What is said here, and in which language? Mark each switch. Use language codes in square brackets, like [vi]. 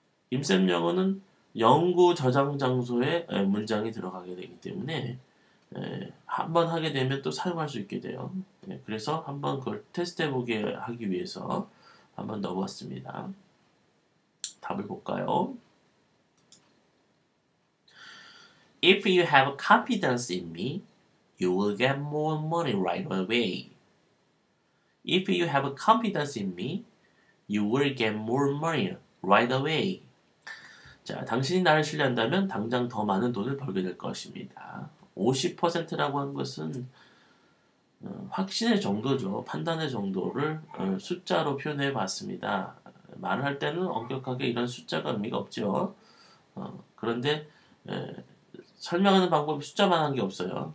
[ko] 임쌤 영어는 연구 저장 장소에 문장이 들어가게 되기 때문에 한 번 하게 되면 또 사용할 수 있게 돼요. 그래서 한번 그걸 테스트해 보게 하기 위해서 한번 넣어봤습니다. 답을 볼까요? [en] If you have confidence in me, you will get more money right away. If you have confidence in me, you will get more money right away. [ko] 자, 당신이 나를 신뢰한다면 당장 더 많은 돈을 벌게 될 것입니다. 50%라고 한 것은 확신의 정도죠. 판단의 정도를 숫자로 표현해 봤습니다. 말을 할 때는 엄격하게 이런 숫자가 의미가 없죠. 그런데 설명하는 방법이 숫자만 한 게 없어요.